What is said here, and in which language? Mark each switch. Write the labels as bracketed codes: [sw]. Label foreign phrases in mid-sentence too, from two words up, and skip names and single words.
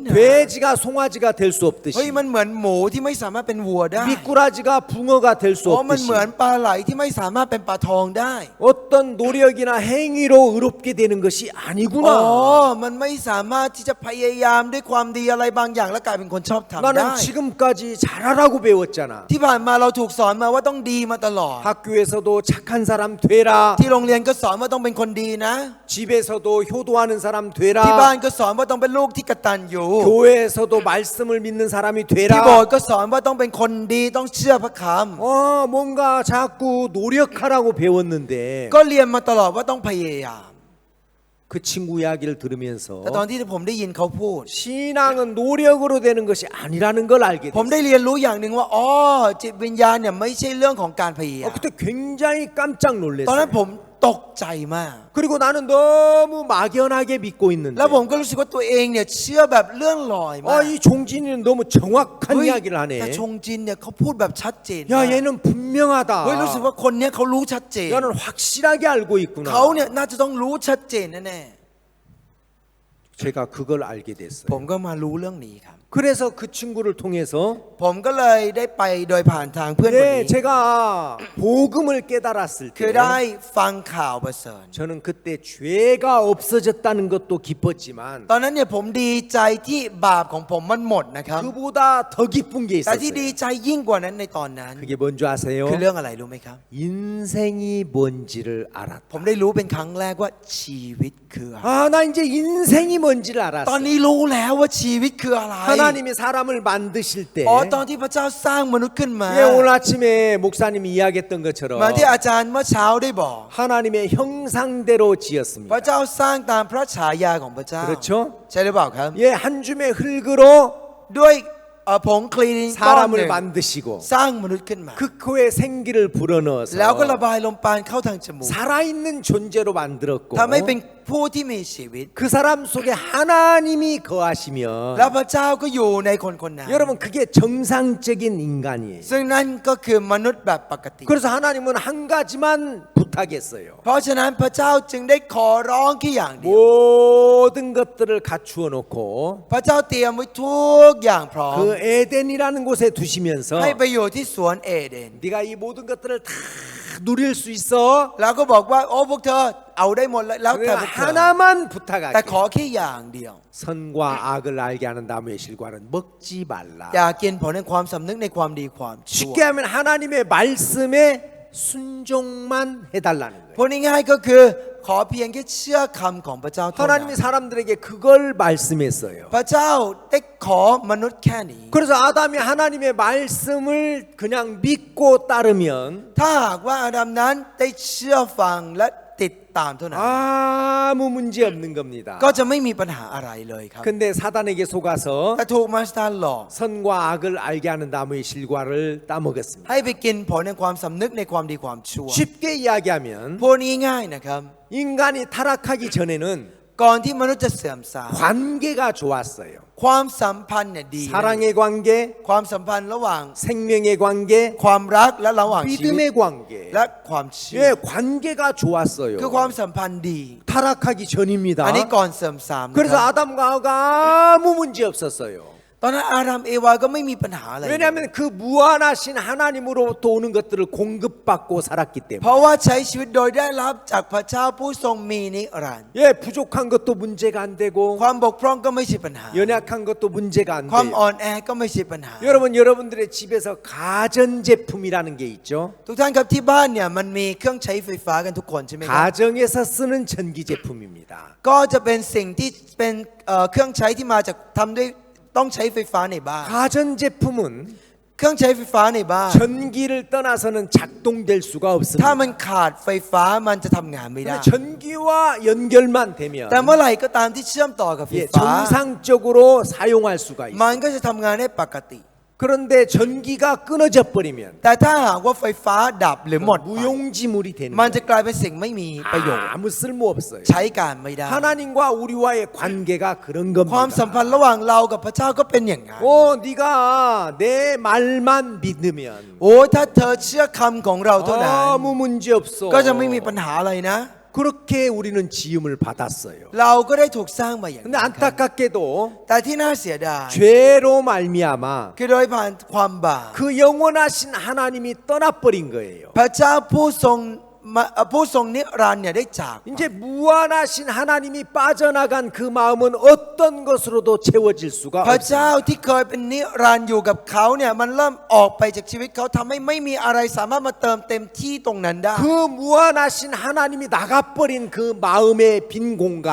[ko] 돼지가 송아지가 될 수 [th] เฮ้ย [ko] 없듯이 [th] มันเหมือนหมูที่ไม่สามารถเป็นวัวได้ [ko] 미꾸라지가 붕어가 될 수 [th] อ๋อมัน [ko] 없듯이 [th] เหมือนปลาไหลที่ไม่สามารถเป็นปลาทองได้ [ko] 어떤 노력이나 행위로 의롭게 되는 것이 [th] อ๋อ [ko] 아니구나. [th] มันไม่สามารถที่จะพยายามด้วยความดีอะไรบางอย่างแล้วกลายเป็นคนชอบทำได้ [ko] 나는 지금까지 잘하라고 배웠잖아. [th] ที่ผ่านมาเราถูกสอนมาว่าต้องดีมาตลอด [ko] 학교에서도 착한 사람 되라. [th] ที่โรงเรียนก็สอนว่าต้องเป็นคนดีนะ [ko] 집에서도 효도하는 사람 [th] ที่บ้าน [ko] 되라. [th] ก็สอนว่าต้องเป็นลูกที่กตัญญู [ko] 교회에서도 말씀을 믿는 사람이 [th] ที่โบสถ์ [ko] 되라. [th] ก็สอนว่าต้องเป็นคนดีต้องเชื่อพระค [ko] 뭔가 자꾸 노력하라고 배웠는데 [th] ำก็เรียนมาตลอดว่าต้องพยายาม [ko] 그 친구 이야기를 들으면서 [th] แต่ตอนที่ผมได้ยินเขาพูด [ko] 신앙은 노력으로 되는 것이 아니라는 걸 알게 [th] ผม [ko] 됐어요. [th] ได้เรียนรู้อย่างหนึ่งว่าอ๋อจิตวิญญาณเนี่ยไม่ใช่เรื่องของการพยายาม [ko] 그때 굉장히 깜짝 [th] ตอนนั้น [ko] 놀랐어요. [th] ผมตกใจมาก [ko] 그리고 나는 너무 막연하게 믿고 있는데 [th] แล้วผมก็รู้สึกว่าตัวเองเนี่ยเชื่อแบบเลื่อนลอยมาก [ko] 이 종진이는 너무 정확한 [th] เฮ้ย [ko] 이야기를 [th] แต่ [ko] 하네. [th] ชงจินเนี่ยเขาพูดแบบชัดเจน [ko] 야 [th] มาก [ko] 얘는 분명하다. [th] เฮ้ยรู้สึกว่าคนเนี้ยเขารู้ชัดเจน [ko] 야는 확실하게 알고 있구나. [th] เขาเนี่ยน่าจะต้องรู้ชัดเจนแน่ [ko] 제가 그걸 알게 [th] ๆ [ko] 됐어요. [th] ผมก็มารู้เรื่องนี้ครับ [ko] 그래서 그 친구를 통해서 [th] ผมก็เลยได้ไปโดยผ่านทางเพื่อนคน [ko] 네, [th] นี้ [ko] 제가 복음을 깨달았을 [th] คือ [ko] 때 [th] ได้ฟังข่าวประเสริฐ [ko] 저는 그때 죄가 없어졌다는 것도 기뻤지만 [th] ตอนนั้นเนี่ยผมดีใจที่บาปของผมมันหมดนะครับ [ko] 그보다 더 기쁜 게 [th] แต่ที่ดี [ko] 있었어요. [th] ใจยิ่งกว่านั้นในตอนนั้น [ko] 그게 뭔지 아세요? [th] คือเรื่องอะไรรู้ไหมครับ [ko] 인생이 뭔지를 알았다. [th] ผมได้รู้เป็นครั้งแรกว่าชีวิตคืออะไร [ko] 나 이제 인생이 뭔지를 [th] ตอน [ko] 알았어. [th] นี้รู้แล้วว่าชีวิตคืออะไร [ko] 하나님이 사람을 만드실 때 [th] อ๋อตอนที่พระเจ้าสร้างมนุษย์ขึ้นมา [ko] 예, 오늘 아침에 목사님이 이야기했던 것처럼 [th] เหมาที่อาจารย์เมื่อเช้าได้บอก [ko] 하나님의 형상대로 [th] พระ [ko] 지었습니다. [th] เจ้าสร้างตามพระฉายาของพระเจ้า [ko] 그렇죠? [th] ใช่หรือเปล่าครับ [ko] 예, 한 줌의 흙으로 [th] ด้วยผงคลีนก้อนหนึ่ง [ko] 사람을 만드시고 [th] สร้างมนุษย์ขึ้นมา [ko] 그 코에 생기를 불어넣어서 [th] แล้วก็ระบายลมปราณเข้าทางจมูก [ko] 살아있는 존재로 만들었고 [th] ทำให้เป็นผู้ที่มีชีวิต [ko] 그 사람 속에 하나님이 거하시면 [th] แล้วพระเจ้าก็อยู่ในคนคนนั้น [ko] 여러분 그게 정상적인 인간이에요. [th] ซึ่งนั่นก็คือมนุษย์แบบปกติ [ko] 그래서 하나님은 한 가지만 부탁했어요. [th] เพราะฉะนั้นพระเจ้าจึงได้ขอร้องแค่อย่างเดียว [ko] 모든 것들을 갖추어 놓고 [th] พระเจ้าเตรียมไว้ทุกอย่างพร้อม [ko] 그 에덴이라는 곳에 두시면서 [th] ให้ไปอยู่ที่สวนเอเดน [ko] 네가 이 모든 것들을 다 누릴 수 있어. [th] แล้วก็บอกว่าโอ้พวกเธอเอาได้หมดแล้วแต่ [ko] 내가 [th] พวกเธอ [ko] 하나만 [th] แต่ข [ko] 부탁할게. [th] อแค่อย่างเดียว [ko] 선과 악을 알게 하는 나무의 실과는 먹지 말라. [th] อย่ากินผลในความสำนึกในความดีความชั่ว [ko] 쉽게 하면 하나님의 말씀에 순종만 해달라는 거예요. [th] พูดง่ายๆก็คือขอเพียงแค่เชื่อคำของพระเจ้าเท่านั้น [ko] 하나님이 사람들에게 그걸 말씀했어요. [th] พระเจ้าได้ขอมนุษย์แค่นี้ [ko] 그래서 아담이 하나님의 말씀을 그냥 믿고 따르면 [th] ถ้าหากว่าอาดัมนั้นได้เชื่อฟังและติดตามเท่านั้น [ko] 아무 문제 없는 겁니다. [th] ก็จะไม่มีปัญหาอะไรเลยครับ [ko] 근데 사단에게 속아서 [th] แต่ถูกมาสตาร์หลอก [ko] 선과 악을 알게 하는 나무의 실과를 따먹었습니다. [th] ให้ไปกินผลในความสำนึกในความดีความชั่ว [ko] 쉽게 이야기하면 [th] พูดง่ายๆนะครับ [ko] 인간이 타락하기 전에는 [th] ก่อนที่มนุษย์จะเสื่อมทราม [ko] 관계가 좋았어요. [th] ความสัมพันธ์เนี่ยดี [ko] 사랑의 관계, [th] ความสัมพันธ์ระหว่าง [ko] 생명의 관계, [th] ความรักและระหว่างชีวิต [ko] 믿음의 관계. [th] และความเชื่อ [ko] 예, 관계가 좋았어요. [th] คือความสัมพันธ์ดี [ko] 타락하기 전입니다. [th] อันนี้ก่อนเสื่อมทรามนะ [ko] 그래서 [th] ครับ [ko] 아담과 하와가 아무 문제 없었어요. [th] ตอนนั้นอาดัมเอวาก็ไม่มีปัญหาอะไร [ko] 왜냐하면 그 무한하신 하나님으로부터 오는 것들을 공급받고 살았기 [th] เพ [ko] 때문에. [th] ราะว่าใช้ชีวิตโดยได้รับจากพระเจ้าผู้ทรงมีนิรันดร์ [ko] 예, 부족한 것도 문제가 안 되고 [th] ความบกพร่องก็ไม่ใช่ปัญหา [ko] 연약한 것도 문제가 안 [th] ความ [ko] 돼요. [th] อ่อนแอก็ไม่ใช่ปัญหา [ko] 여러분들의 집에서 가전제품이라는 게 있죠. [th] ทุกท่านครับที่บ้านเนี่ยมันมีเครื่องใช้ไฟฟ้ากันทุกคนใช่ไหมครับ [ko] 가정에서 쓰는 전기 제품입니다. [th] ก็จะเป็นสิ่งที่เป็นเครื่องใช้ที่มาจากทำด้วยต้องใช้ไฟฟ้าในบ้าน [ko] 가전제품은 [th] เครื่องใช้ไฟฟ้าในบ้าน [ko] 전기를 떠나서는 작동될 수가 [th] ถ้า [ko] 없습니다. [th] มันขาดไฟฟ้ามันจะทำงานไม่ได้ [ko] 근데 전기와 연결만 되면 [th] แต่เมื่อไหร่ก็ตามที่เชื่อมต่อกับไฟ [ko] 예, [th] ฟ้า [ko] 정상적으로 사용할 수가 [th] มัน [ko] 있어요. [th] ก็จะทำงานได้ปกติ [ko] 그런데 전기가 끊어져 버리면 [th] แต่ถ้าหากว่าไฟฟ้าดับหรือหมดไป [ko] 무용지물이 되는 [th] มันจะ [ko] 거예요. [th] กลายเป็นสิ่งไม่มีประโยชน์ [ko] 아무 쓸모 없어요. [th] ใช้การไม่ได้ [ko] 하나님과 우리와의 관계가 그런 [th] ความสัม [ko] 겁니다. [th] พันธ์ระหว่างเรากับพระเจ้าก็เป็นอย่างนั้น [ko] 오, 네가 내 말만 믿으면 [th] โอ้ยถ้าเธอเชื่อคำของเราเท่านั้น [ko] 아무 문제 없어. [th] ก็จะไม่มีปัญหาอะไรนะ [ko] 그렇게 우리는 지음을 받았어요. [th] เราก็ได้ถูกสร้างมาอย่าง [ko] 근데 [th] นั้นครับ [ko] 안타깝게도 [th] แต่ที่น่าเสียดาย [ko] 죄로 말미암아 [th] คือโดยผ่านความบาป [ko] 그 영원하신 하나님이 떠나버린 거예요. [th] พระเจ้าผู้ทรงนิรันดร์เนี่ยได้จาก [ko] 이제 무한하신 하나님이 빠져나간 그 마음은 어떤 것으로도 채워질 수가 [th] พระเจ้า [ko] 없어요. [th] ที่เคยเป็นนิรันดร์อยู่กับเขาเนี่ยมันเริ่มออกไปจากชีวิตเขาทำให้ไม่มีอะไรสามารถมาเติมเต็มที่ตรงนั้นได้ [ko] 그 무한하신 하나님이 나가버린 그 마음의 빈 공간